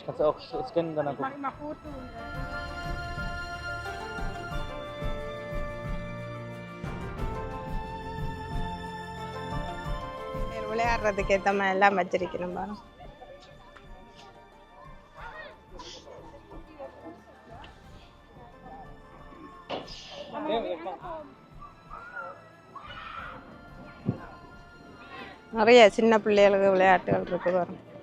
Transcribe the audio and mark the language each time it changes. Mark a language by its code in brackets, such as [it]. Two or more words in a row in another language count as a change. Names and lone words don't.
[de] Kannst du auch scannen dann gucken. Mach mal Foto. [ta] விளையாடுறதுக்கு ஏற்ற மாதிரி எல்லாம் வச்சிருக்கணும் பாருங்க. நிறைய சின்ன பிள்ளைகளுக்கு விளையாட்டுகள் இருக்கு பாருங்க.